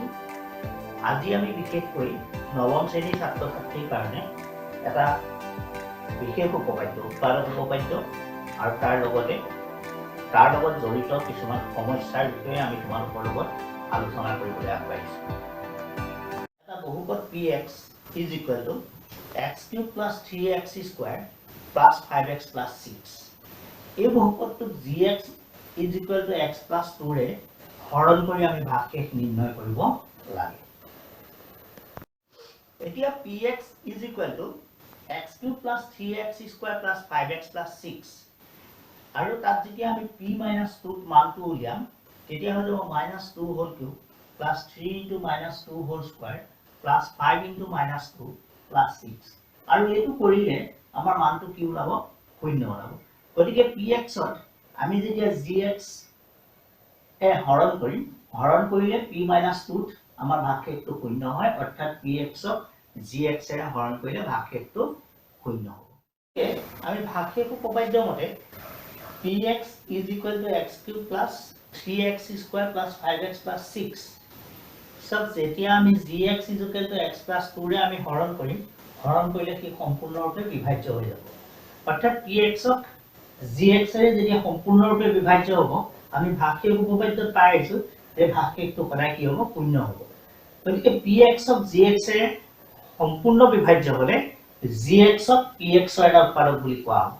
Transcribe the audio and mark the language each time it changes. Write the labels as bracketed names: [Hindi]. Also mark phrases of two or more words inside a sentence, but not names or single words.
[Assamese] আজি আমি বিশেষকৈ নৱম শ্ৰেণীৰ ছাত্ৰ ছাত্ৰীৰ কাৰণে এটা বিশেষ উপপাদ্য উৎপাদক উপপাদ্য আৰু তাৰ লগত জড়িত কিছুমান সমস্যাৰ বিষয়ে আমি তোমালোকৰ লগত আলোচনা কৰিবলৈ আগবাঢ়িছোঁ। এটা বহুপদ [English] px is equal to x cube plus 3x square plus 5x plus 6 [Assamese] এই বহুপদটোক [English] gx is equal to x plus 2 [Assamese] ৰে হৰণ কৰি আমি ভাগশেষ নিৰ্ণয় কৰিব লাগে। এতিয়া [English] px is equal to x cube plus 3x square plus 5x plus 6 [Assamese] আৰু তাত যেতিয়া আমি [English] p minus 2 [Assamese] মানটো উলিয়াম তেতিয়া হৈ যাব [English] minus 2 whole cube plus 3 into minus 2 whole square plus 5 into minus 2 plus 6 [Assamese] আৰু এইটো কৰিলে আমাৰ মানটো কি ওলাব শূন্য ওলাব। গতিকে px ত আমি যেতিয়া gx এ হৰণ কৰিলে [English] p minus 2 [Assamese] ত আমাৰ ভাগশেষটো শূন্য হয়, অৰ্থাৎ px ক gx এৰে হৰণ কৰিলে ভাগশেষটো শূন্য হ'ব। আমি ভাগশেষ উপপাদ্য মতে [English] px is equal to x cube plus 3x square plus 5x plus 6 [Assamese] সব যেতিয়া আমি [English] gx is equal to x plus 2 [Assamese] ৰে আমি হৰণ কৰিলে কি সম্পূৰ্ণৰূপে বিভাজ্য হৈ যাব। অৰ্থাৎ px ক gx এৰে যেতিয়া সম্পূৰ্ণৰূপে বিভাজ্য হ'ব আমি ভাগশেষ উপপাদ্যত পাইছো যে ভাগশেষটো সদায় কি হ'ব শূন্য হ'ব। গতিকে px ক gx এৰে সম্পূৰ্ণ বিভাজ্য হ'লে gx ক px ৰ এটা উৎপাদক বুলি কোৱা হ'ব।